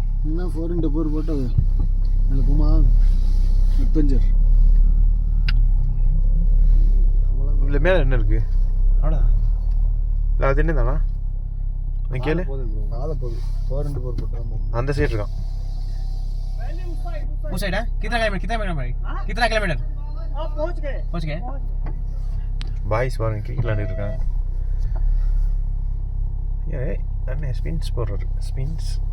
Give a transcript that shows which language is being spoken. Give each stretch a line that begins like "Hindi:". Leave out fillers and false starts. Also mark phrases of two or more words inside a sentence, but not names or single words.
Tamil: என்ன 4x4 போட்டது அதில் போமா அட்வென்ச்சர். இல்லை மேலே என்ன இருக்குது? அவ்வளோதான். இல்லை அது என்ன தானா? கேளு. போகுது 4x4 போட்டா அந்த சைடு இருக்கான்.
Hindi: उस साइड है. कितना किलोमीटर पहुंच गए.
Tamil: பாய்ஸ் பாருங்க கிரிக்கெட் விளையாண்டுட்டு இருக்காங்க. என்ன ஸ்பின்ஸ் போடுறாரு. ஸ்பின்ஸ்